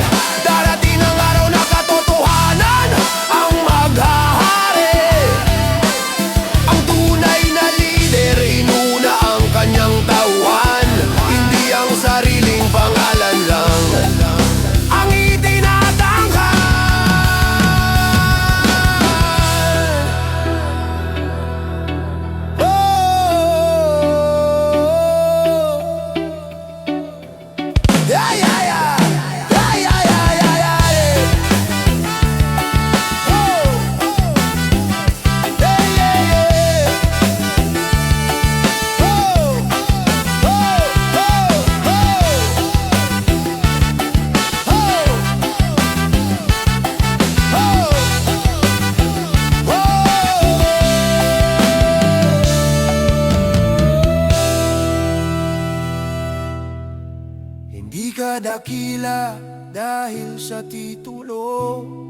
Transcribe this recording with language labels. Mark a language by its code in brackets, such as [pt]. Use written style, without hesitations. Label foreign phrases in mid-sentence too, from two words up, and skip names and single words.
[tl] Darating ang araw na katotohanan ang maghahari. Ang tunay na lider, inuna ang kanyang tauhan, hindi ang sariling pangalan lang ang itinatangka. [en] Yeah, yeah, yeah. Yeah, yeah, yeah, yeah, yeah, yeah. Oh. Yeah, yeah, yeah. Oh. Oh, oh, oh. [tl] Hindi ka dakila dahil sa titulo.